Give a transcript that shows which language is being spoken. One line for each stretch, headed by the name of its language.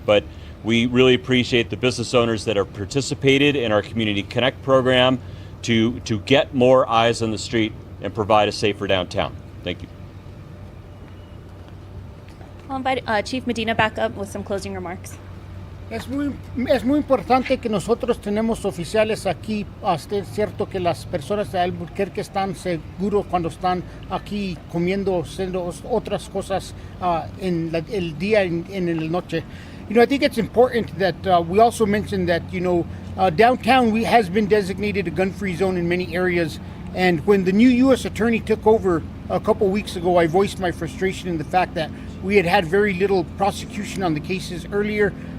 English: But we really appreciate the business owners that have participated in our Community Connect program to get more eyes on the street and provide a safer downtown. Thank you. I'll invite Chief Medina back up with some closing remarks.
Spanish: Es muy importante que nosotros tenemos oficiales aquí. Es cierto que las personas de Albuquerque están seguros cuando están aquí comiendo, haciendo otras cosas en el día en la noche.
English: You know, I think it's important that we also mention that, you know, downtown has been designated a gun-free zone in many areas. And when the new U.S. attorney took over a couple weeks ago, I voiced my frustration in the fact that we had very little prosecution on the cases earlier.